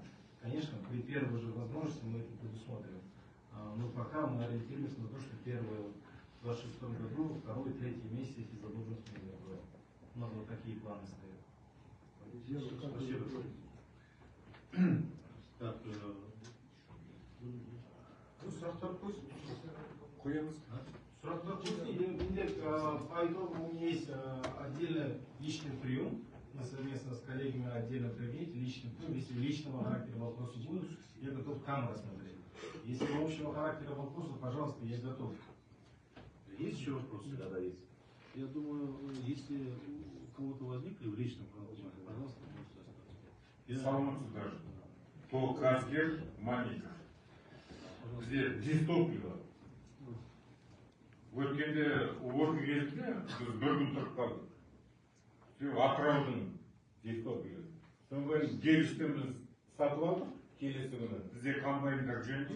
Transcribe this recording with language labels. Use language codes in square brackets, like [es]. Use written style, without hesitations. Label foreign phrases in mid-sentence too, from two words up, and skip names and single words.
[ru] Конечно, при первой же возможности мы это предусмотрим. Но пока мы ориентируемся на то, что первое в 2026 году, второй, третий месяц эти задолженности мы закроем. У нас вот такие планы стоят. Спасибо. Так, [kk] сұрақтар қоямыз. Сұрақтар қойсын. [ru] По итогу у меня есть отдельно личный прием. Мы совместно с коллегами отдельно проведем личный прием. Если личного характера вопросы будут, я готов там рассмотреть. Если общего характера вопросы, пожалуйста, я готов. Есть еще вопросы? Да, есть. Я думаю, если у кого-то возникли в личном фронте, пожалуйста, можете оставить. [kk] Саламатсыздар. Толказгер Маников. Бізде дистопия. Өткенде орғы кезінде біз бір күн тұрып қалдық. Атыраудың дистопиясы. Содан кейін гелістен біз сатып алдық. Келесі күні бізде комбайндар жөнде.